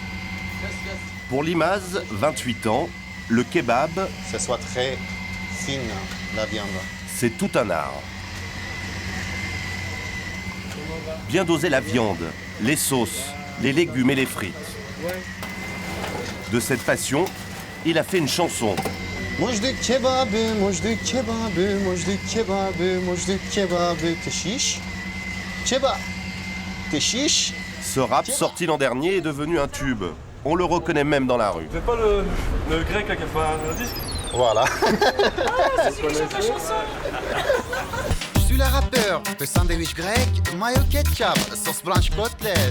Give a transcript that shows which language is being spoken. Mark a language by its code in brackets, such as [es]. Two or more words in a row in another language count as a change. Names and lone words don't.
[fr] Pour Limaz, 28 ans, le kebab, Que ce soit très fine la viande. c'est tout un art. Bien doser la viande, les sauces, les légumes et les frites. De cette passion, il a fait une chanson. [tr] Mujdu kebabı, mujdu kebabı, mujdu kebabı, mujdu kebabı, keshish. Kebab, keshish. [fr] Ce rap, sorti l'an dernier, est devenu un tube. On le reconnaît même dans la rue. Vous n'êtes pas le grec là, qui a fait un disque? Voilà. Je suis le rappeur de sandwich grec, mayo ketchup, sauce blanche côtelette.